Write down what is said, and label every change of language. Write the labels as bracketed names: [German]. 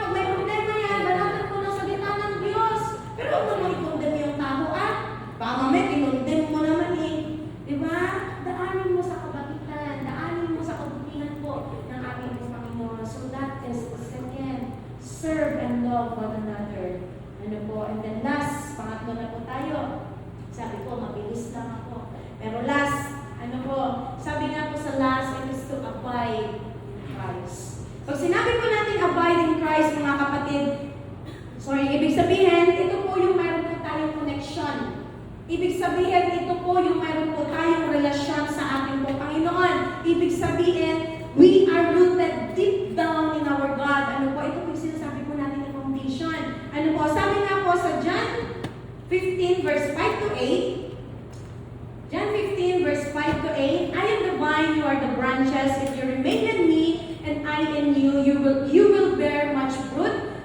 [Filipino] Pag may problema yan, banatan mo lang sa gitna ng Diyos. Pero huwag mo lang i-condemn yung tao, ah. Baka mamaya, kinondemn mo naman eh. Diba? Daanin mo sa kabatitan. Daanin mo sa kabutihan po ng ating Panginoon. [English] So that is second, serve and love one another. [Filipino] Ano po? [English] And then last, [Filipino] pangatlo na po tayo. Sabi ko, mabilis lang ako. [English] Pero last, [Filipino] ano po? Sabi nga po sa [English] last, it is to abide in Christ. [Filipino] Pag sinabi po natin [English] abide in Christ, [Filipino] mga kapatid, ibig sabihin, ito po yung mayroon po tayong connection. Ibig sabihin, ito po yung mayroon po tayong relasyon sa ating po Panginoon. Ibig sabihin, [English] we are rooted deep down in our God. [Filipino] Ano po? Ito po yung sinasabi po natin ng foundation. Ano po? Sabi nga po sa John 15 verse 5 to 8. [English] John 15 verse 5 to 8. I am the vine, you are the branches. If you remain in me and I in you, you will bear much fruit.